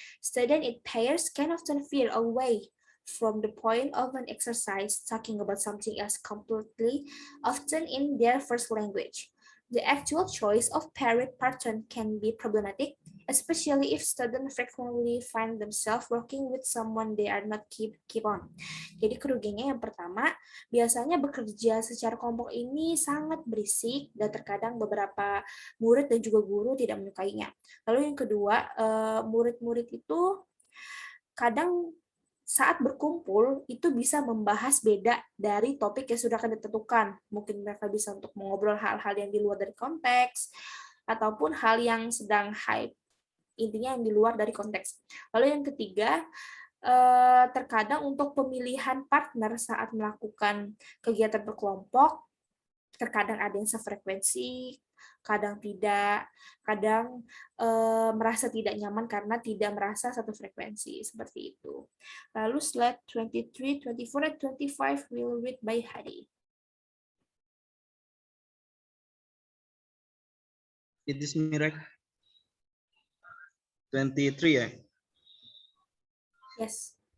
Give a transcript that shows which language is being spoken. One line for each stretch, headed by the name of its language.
English: Students in pairs can often feel away from the point of an exercise talking about something else completely, often in their first language. The actual choice of paired partner can be problematic, especially if students frequently find themselves working with someone they are not keep on.
Indonesian: Jadi kerugiannya yang pertama, biasanya bekerja secara kelompok ini sangat berisik dan terkadang beberapa murid dan juga guru tidak menyukainya. Lalu yang kedua, murid-murid itu kadang saat berkumpul itu bisa membahas beda dari topik yang sudah akan ditentukan. Mungkin mereka bisa untuk mengobrol hal-hal yang di luar dari konteks, ataupun hal yang sedang hype. Intinya yang di luar dari konteks. Lalu yang ketiga, terkadang untuk pemilihan partner saat melakukan kegiatan berkelompok, terkadang ada yang sefrekuensi, kadang tidak, kadang merasa tidak nyaman karena tidak merasa satu frekuensi, seperti itu. Lalu
English: slide 23, 24, dan 25 will read by Hadi. It is mirror 23 ya? Yes.